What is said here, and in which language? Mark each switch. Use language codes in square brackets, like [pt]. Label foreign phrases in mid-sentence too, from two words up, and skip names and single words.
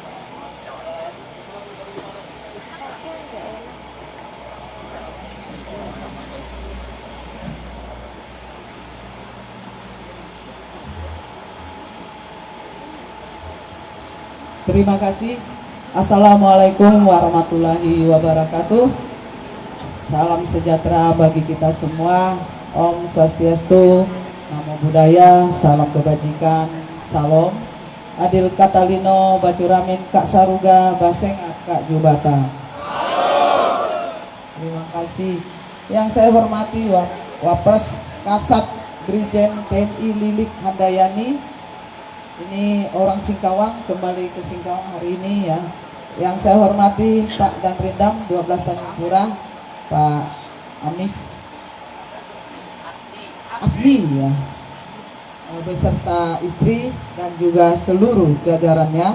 [id] Terima kasih. [ar] Assalamualaikum warahmatullahi wabarakatuh. [id] Salam sejahtera bagi kita semua. [ban] Om Swastiastu, [pi] Namo Buddhaya, [id] salam kebajikan, salam. [knx] Adil Katalino, Bacuramin, Kak Saruga, Basengat, Kak Jubata. [id] Terima kasih. Yang saya hormati Wapres Kasat Brigjen TNI Lilik Handayani. Ini orang Singkawang, kembali ke Singkawang hari ini ya. Yang saya hormati Pak Dan Rindam 12 Tanjung Pura, Pak Asmi ya, beserta istri dan juga seluruh jajarannya.